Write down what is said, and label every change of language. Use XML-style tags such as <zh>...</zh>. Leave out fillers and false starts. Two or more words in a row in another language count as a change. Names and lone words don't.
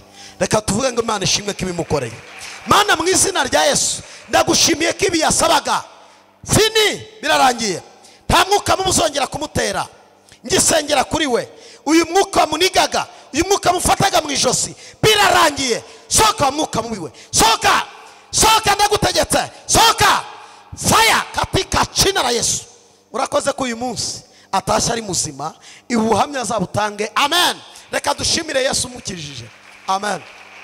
<rw>Reka tuvuge ngo Imana ishimwe ko ibimukoreye. Mana mu izina rya Yesu ndagushimiye ko ibi yasabaga fini birarangiye. Nta mwuka muzongera kumutera. Ngisengera kuri we. Uyu mwuka munigaga, uyu mwuka mufataga mu ijosi birarangiye. Soka mwuka mubiwe. Soka. Soka ndagutegetse. Soka.</rw> <sw>Fire katika jina la Yesu.</sw> <rw>Urakoze ko uyu munsi Atashye ari muzima, ubuhamya azabutange. Amen. Reka dushimire Yesu mukijije. Amen.</rw>